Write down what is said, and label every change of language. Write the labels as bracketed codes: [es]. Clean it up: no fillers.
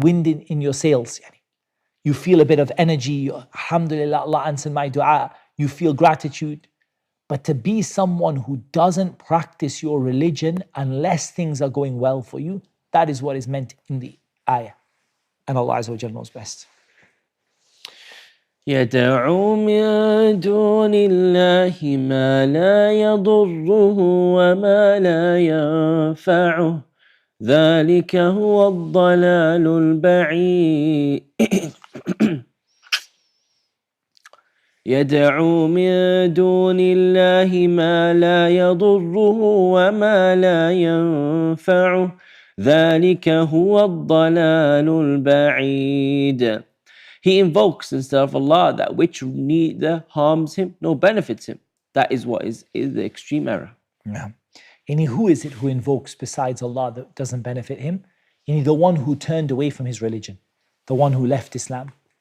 [en] Wind in your sails. You feel a bit of energy. Alhamdulillah, Allah answered my dua. You feel gratitude. But to be someone who doesn't practice your religion unless things are going well for you, that is what is meant in the ayah. And Allah Azza wa Jalla knows best. [ar] يدعو من دون الله ما لا يضره وما لا ينفعه ذلك هو الضلال البعيد يدعو من دون الله ما لا يضره وما لا ينفعه ذلك هو الضلال البعيد. [en] He invokes instead of Allah that which neither harms him nor benefits him. That is what is the extreme error. Yeah. And who is it who invokes besides Allah that doesn't benefit him? The one who turned away from his religion, the one who left Islam.